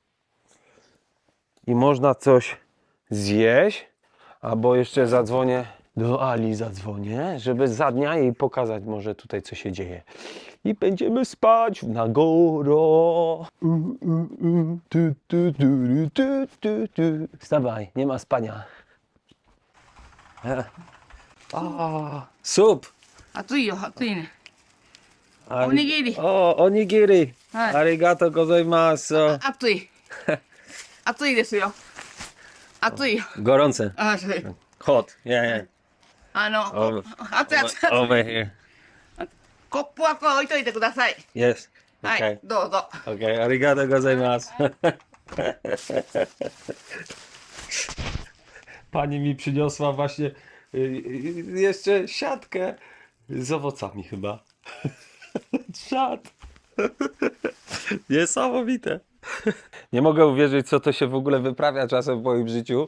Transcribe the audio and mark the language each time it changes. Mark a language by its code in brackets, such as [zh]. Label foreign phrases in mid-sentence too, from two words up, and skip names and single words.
[pl] I można coś zjeść, albo jeszcze zadzwonię do Ali, żeby za dnia jej pokazać może tutaj co się dzieje. I będziemy spać na goro. Wstawaj, nie ma spania. Sup. [ja] 暑いよ、暑いね。おにぎり。 O, onigiri. はい。ありがとうございます. 暑い。暑いですよ。暑いよ。 [pl] Gorące. [ja] あ、そう。 [en] Hot. Yeah, [ja] 熱い熱い。 [en] Over here. [ja] コップはこう置いといてください。 [en] Yes. [ja] は [en] Okay. [ja] い、どうぞ。 [en] Okay. [ja] ありがとうございます. [pl] Pani mi przyniosła właśnie jeszcze siatkę z owocami chyba. Czad. Niesamowite. Nie mogę uwierzyć, co to się w ogóle wyprawia czasem w moim życiu.